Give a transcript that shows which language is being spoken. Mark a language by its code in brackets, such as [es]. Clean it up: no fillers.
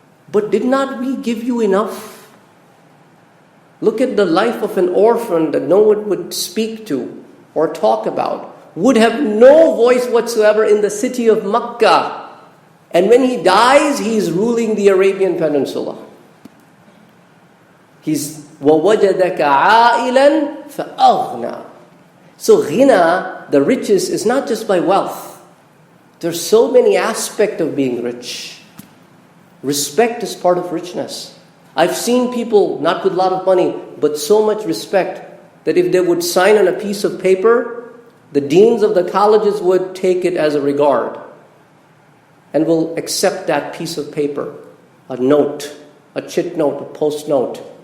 [en] But did not we give you enough? Look at the life of an orphan that no one would speak to or talk about, would have no voice whatsoever in the city of Makkah. And when he dies, he's ruling the Arabian Peninsula. He's [ar] وَوَجَدَكَ عَائِلًا فَأَغْنَى. [en] So ghina, the riches, is not just by wealth. There's so many aspects of being rich. Respect is part of richness. I've seen people, not with a lot of money, but so much respect, that if they would sign on a piece of paper, the deans of the colleges would take it as a regard and will accept that piece of paper, a note, a chit note, a post note.